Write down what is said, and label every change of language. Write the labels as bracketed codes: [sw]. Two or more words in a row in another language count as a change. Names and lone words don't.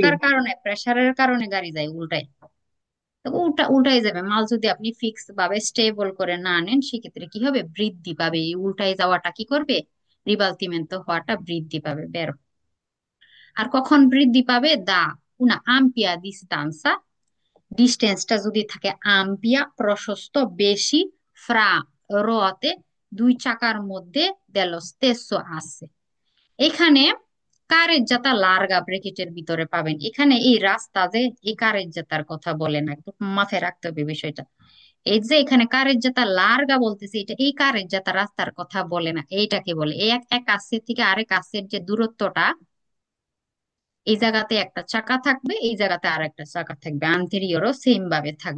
[bn] ধাক্কার কারণে প্রেসারের কারণে গাড়ি যায় উল্টাই, তো উল্টাই যাবে। মাল যদি আপনি ফিক্স ভাবে স্টেবল করে না নেন সেক্ষেত্রে কি হবে, বৃদ্ধি পাবে, এই উল্টাই যাওয়াটা কি করবে, রিবালতিমেন্ট হওয়াটা বৃদ্ধি পাবে, বের। আর কখন বৃদ্ধি পাবে, [it] da una ampia distanza, [bn] ডিস্টেন্সটা যদি থাকে আম্পিয়া প্রশস্ত বেশি, [it] fra ruote [bn] দুই চাকার মধ্যে [it] dello stesso asse। [bn] এখানে [it] carreggiata larga [bn] ব্রেকেটের ভিতরে পাবেন। এখানে এই রাস্তা যে এই কারেজ্জাতার কথা বলে না, একটু মাথায় রাখতে হবে বিষয়টা। এই যে এখানে [it] carreggiata larga [bn] বলতেছে, এটা এই কারেজ্জাতা রাস্তার কথা বলে না, এইটাকে বলে এই এক এক কাছের থেকে আরেক কাছের যে দূরত্বটা, এই জায়গাতে একটা চাকা থাকবে, এই জায়গাতে আর একটা চাকা থাকবে, আন্তেরিয়রও সেম ভাবে থাকবে।